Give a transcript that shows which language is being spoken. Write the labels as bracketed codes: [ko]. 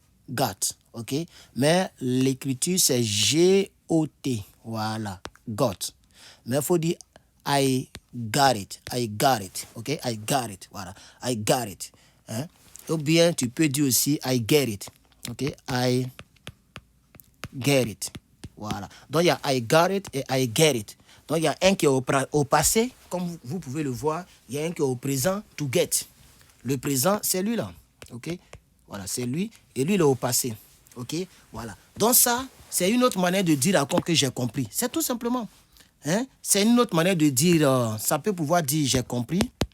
[fr] Got, OK. Mais l'écriture, c'est G-O-T. Voilà, got. Mais il faut dire [en] I got it. I got it. [fr] OK, I got it. Voilà, [en] I got it. [fr] Hein? Ou bien, tu peux dire aussi [en] I get it. OK, I get it. Voilà. [fr] Donc, il y a [en] I got it [fr] et [en] I get it. [fr] Donc, il y a un qui est au passé, comme vous pouvez le voir. Il y a un qui est au présent, [en] to get. [fr] Le présent, c'est lui là. OK? Voilà, c'est lui. Et lui, il est au passé. OK? Voilà. Donc, ça, c'est une autre manière de dire encore que j'ai compris. C'est tout simplement. Hein? C'est une autre manière de dire, ça peut pouvoir dire j'ai compris.